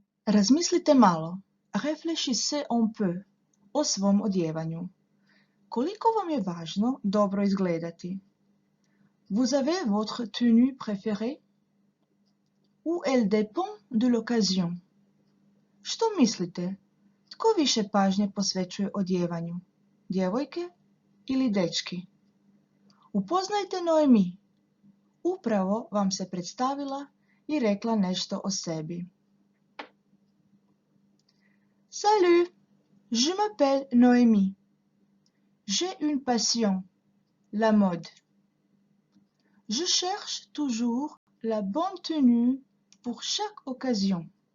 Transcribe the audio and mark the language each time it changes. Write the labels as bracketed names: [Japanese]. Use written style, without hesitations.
[Croatian] Razmislite malo, [French] réfléchissez un peu, [Croatian] o svom odjevanju. Koliko vam je važno dobro izgledati? [French] Vous avez votre tenue préférée? Ou elle dépend de l'occasion? [Croatian] Što mislite? Tko više pažnje posvećuje odjevanju? Djevojke ili dečki? Upoznajte Noemi. Upravo vam se predstavila i rekla nešto o sebi. [French] Salut, je m'appelle Noémie. J'ai une passion, la mode. Je cherche toujours la bonne tenue pour chaque occasion.